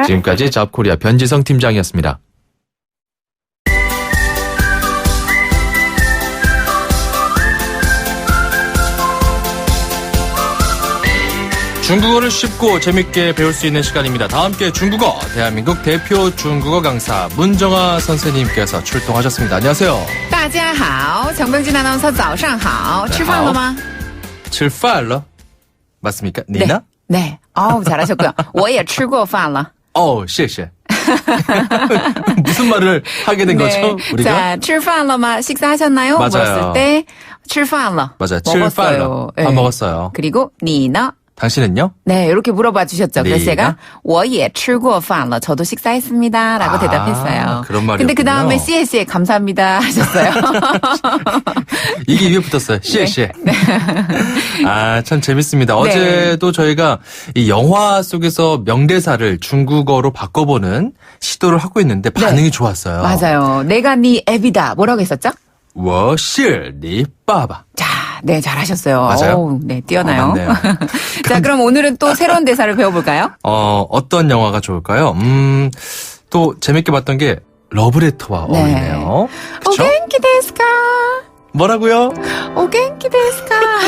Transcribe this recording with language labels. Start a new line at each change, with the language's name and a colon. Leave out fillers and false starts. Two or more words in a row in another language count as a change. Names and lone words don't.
Korean: 지금까지 잡코리아 변지성 팀장이었습니다. 중국어를 쉽고 재밌게 배울 수 있는 시간입니다. 다 함께 중국어, 대한민국 대표 중국어 강사 문정아 선생님께서 출동하셨습니다. 안녕하세요.
Chinese: 大家好, 정병진 아나운서 早上好. 吃饭了吗? 吃饭了?
Korean: 맞습니까? 니나? 네. 어우, 잘하셨고요.
Chinese: 我也吃过饭了. 谢谢.
Korean: 무슨 말을 하게 된 거죠? 우리가? 자,
Chinese: 吃饭了吗?
Korean: 식사하셨나요? 맞아요. 물었을 때
Chinese: 吃饭了.
Korean: 맞아요. 먹었어요. 밥 먹었어요. 그리고
Chinese: 你呢?
Korean: 당신은요? 네, 이렇게 물어봐 주셨죠. 그래서 네. 제가
Chinese: 我也吃过饭了.
Korean: 저도 식사했습니다. 라고 대답했어요. 그런 말이었군요. 근데 그 다음에 씨에 감사합니다 하셨어요. 이게 위에 붙었어요. 씨에. 네. 아, 참 재밌습니다. 네. 어제도 저희가 이 영화 속에서 명대사를 중국어로 바꿔보는 시도를 하고 있는데 반응이 좋았어요. 맞아요. 내가 네 앱이다. 뭐라고 했었죠?
Chinese: 我是你爸爸.
Korean: 자, 네, 잘하셨어요. 맞아요? 어우, 네, 뛰어나요. 맞네요. 자, 그럼 오늘은 또 새로운 대사를 배워볼까요? 어떤 영화가 좋을까요? 또 재밌게 봤던 게 러브레터와 어울리네요. 그쵸?
Japanese: お元気ですか?
Korean: 뭐라고요?
Japanese: お元気ですか?